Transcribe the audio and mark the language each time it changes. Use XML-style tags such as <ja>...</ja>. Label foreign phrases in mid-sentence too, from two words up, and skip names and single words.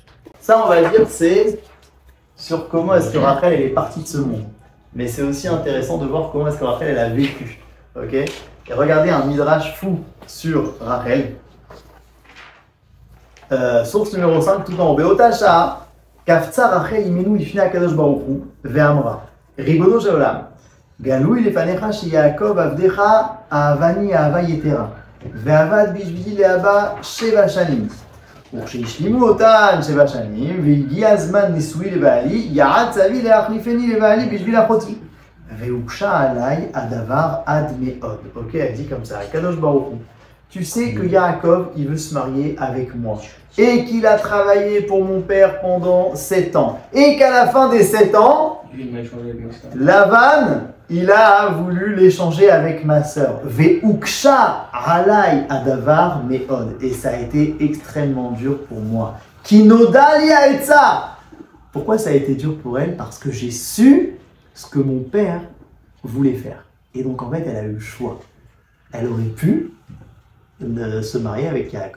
<fr>Ça, on va dire, c'est sur comment est-ce que Rachel elle est partie de ce monde. Mais c'est aussi intéressant de voir comment est-ce que Rachel elle a vécu. Ok. Et regardez un midrash fou sur Rachel. Source numéro 5, tout en haut.</fr> <he>באותה שעה, קפצה רחל אמנו לפני הקדוש ברוך הוא, ואמרה. ריבונו של עולם. גלוי לפניך שיעקב עבדך אהבני אהבה יתרה ועבד בשבילי לאבא 7 שנים וכשהשלימו אותן 7 שנים והגיע הזמן נישואי לבעלי יעד צבי להחליפני לבעלי בשביל אחותי והוקשה עליי הדבר עד מאוד.</he> <fr>Ok, elle dit comme ça,</fr> <he>קדוש ברוך הוא,</he> <fr>tu sais que Yaakov il veut se marier avec moi et qu'il a travaillé pour mon père pendant 7 ans et qu'à la fin des 7 ans Lavan il a voulu l'échanger avec ma sœur.</fr> <he>והוקשה עליי הדבר מאוד.</he> <fr>Et ça a été extrêmement dur pour moi.</fr> <he>כי נודעה לי העצה.</he> <fr>Pourquoi ça a été dur pour elle? Parce que j'ai su ce que mon père voulait faire. Et donc en fait, elle a eu le choix. Elle aurait pu se marier avec Yaakov.</fr>